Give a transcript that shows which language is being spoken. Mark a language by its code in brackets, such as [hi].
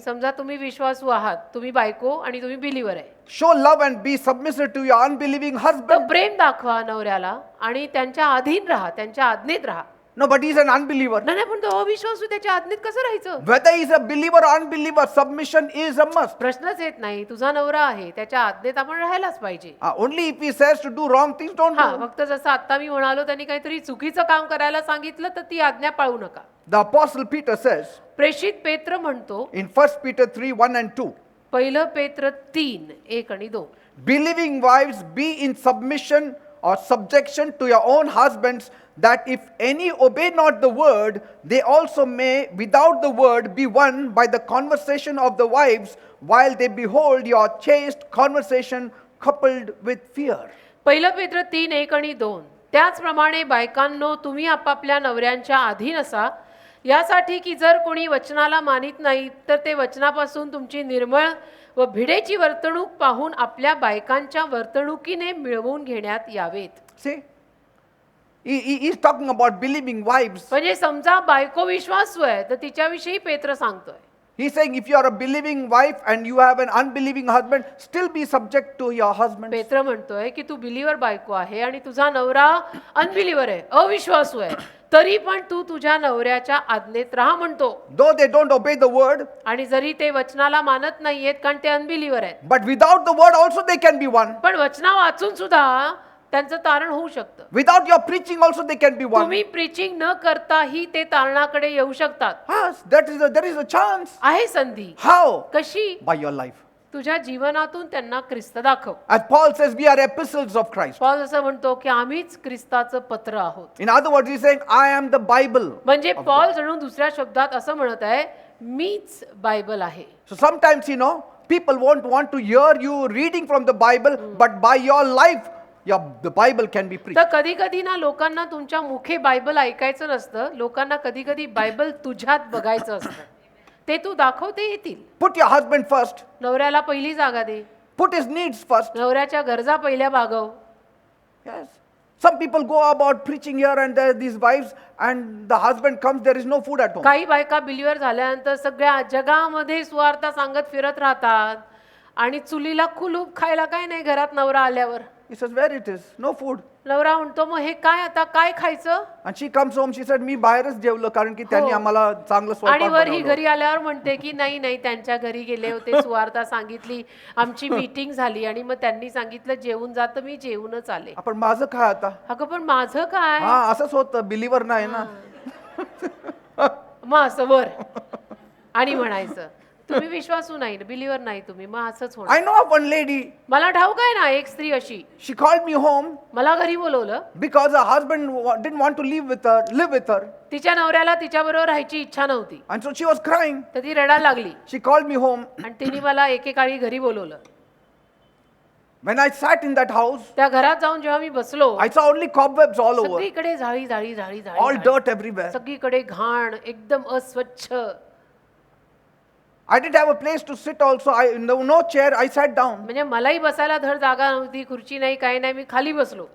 [mr] समजा तुम्ही विश्वासू आहात, तुम्ही बायको आणि तुम्ही बिलीवर आहे, [en] show love and be submissive to your unbelieving [mr] तर [en] husband. [mr] प्रेम दाखवा नवऱ्याला आणि त्यांच्या अधीन राहा, त्यांच्या आज्ञेत राहा. [en] No, but he's an unbeliever. [mr] नाही पण तो अविश्वासू त्याच्या आज्ञेत कसं राहायचं. [en] Whether he's a believer or unbeliever, submission is a must. [mr] प्रश्नच येत नाही. तुझा नवरा आहे, त्याच्या आज्ञेत आपण राहायलाच पाहिजे. [en] Only if he says to do wrong things, don't [mr] हा, [en] do. [mr] फक्त जसं आता मी म्हणालो त्यांनी काहीतरी चुकीचं काम करायला सांगितलं तर ती आज्ञा पाळू नका. [en] The apostle Peter says [mr] प्रेषित पेत्र म्हणतो [en] in 1 Peter 3:1 and 2, [mr] पहिलं पेत्र 3:1 आणि 2, [en] believing wives be in submission or subjection to your own husbands, that if any obey not the word, they also may without the word be won by the conversation of the wives, while they behold your chaste conversation coupled with fear. [mr] पहिलं पेत्र 3:1 आणि 2. त्याचप्रमाणे बायकांनो, तुम्ही आपापल्या नवऱ्यांच्या अधीन असा, यासाठी की जर कोणी वचनाला मानित नाही तर ते वचनापासून तुमची निर्मळ व भिडेची वर्तणूक पाहून आपल्या बायकांच्या वर्तणुकीने मिळवून घेण्यात यावेत. [en] See? He is talking about believing wives. [mr] म्हणजे समजा बायको विश्वासू आहे तर तिच्याविषयी पेत्र सांगतोय. [en] He's saying if you are a believing wife and you have an unbelieving husband, still be subject to your husband. [mr] पेत्र म्हणतोय की तू बिलीवर बायको आहे आणि तुझा नवरा अनबिलीवर आहे, अविश्वासू आहे, तरी पण तू तुझ्या नवऱ्याच्या आज्ञेत राहा म्हणतो. [en] Though they don't obey the word, [mr] आणि जरी ते वचनाला मानत नाहीयेत कारण ते अनबिलीवर आहेत, [en] but without the word also they can be won. [mr] पण वचना वाचून सुद्धा त्यांचं तारण होऊ शकतं. [en] Without your preaching also they can be won. [mr] तुम्ही प्रीचिंग न करताही ते तारणाकडे येऊ शकतात. [en] Yes, there is a chance. [mr] आहे संधी. [en] How? [mr] कशी? [en] By your life. [mr] तुझ्या जीवनातून त्यांना ख्रिस्त दाखव. [en] As Paul says, we are epistles of Christ. [mr] Paul असं म्हणतो की आम्हीच ख्रिस्ताचं पत्र आहोत. [en] In other words, he's saying, I am the Bible. [mr] म्हणजे पॉल जणू दुसऱ्या शब्दात असं म्हणत आहे, मीच बायबल आहे. [en] So sometimes, people won't want to hear you reading from the Bible, but by your life, the Bible can be preached. [mr] तर कधी कधी ना लोकांना तुमच्या मुखे बायबल ऐकायचं नसतं, लोकांना कधी कधी बायबल तुझ्यात बघायचं असतं. ते तू दाखवते येतील. [en] Put your husband first. [mr] नवऱ्याला पहिली जागा दे. [en] Put his needs first. [mr] नवऱ्याच्या गरजा पहिल्या भागव. [en] Yes. Some people go about preaching here and there, these wives, and the husband comes, there is no food at home. [mr] काही बायका बिलीवर झाल्यानंतर सगळ्या जगामध्ये सुवार्ता सांगत फिरत राहतात आणि चुलीला कुलूप खायला काय नाही घरात नवरा आल्यावर. [en] He says, where it is? No food. [mr] नवरा म्हणतो मग हे काय आता काय खायचं. [en] And she comes home, she said, [mr] मी बाहेरच जेवलो कारण की त्यांनी आम्हाला चांगलं आणि स्वयंपाक वर ही बनवलं. घरी आल्यावर म्हणते की नाही त्यांच्या घरी गेले होते, सुवार्ता सांगितली, आमची मीटिंग झाली आणि मग त्यांनी सांगितलं जेवून जा, तर मी जेवूनच आले. आपण माझं काय आता? अगं पण माझं काय. हा असंच होतं, बिलीवर नाही ना. मग असं वर आणि म्हणायचं तुम्ही विश्वासू नाही, बिलीवर नाही तुम्ही, मग असंच होणार. [en] I know of one lady, [mr] मला ठाऊक आहे ना, एक स्त्री अशी [en] she called me home [mr] मला घरी बोलवलं [en] because her husband didn't want to live with her. [mr] तिच्या नवऱ्याला तिच्याबरोबर राहायची इच्छा नव्हती, [en] And so she was crying. [mr] तर ती रडायला लागली [en] She called me home. [mr] आणि तिने मला एकेकाळी घरी बोलवलं. [en] When I sat in that house, [mr] त्या घरात जाऊन जेव्हा मी बसलो, [en] I saw only cobwebs all over, [mr] सगळीकडे झाडी झाडी झाडी [en] all [mr] झाडी, [en] dirt everywhere. [mr] सगळीकडे घाण, एकदम अस्वच्छ. [en] I didn't have a place to sit also. No chair. I sat down. [mr] म्हणजे मलाही बसायला धड जागा नव्हती, खुर्ची नाही, काही नाही, मी खाली बसलो.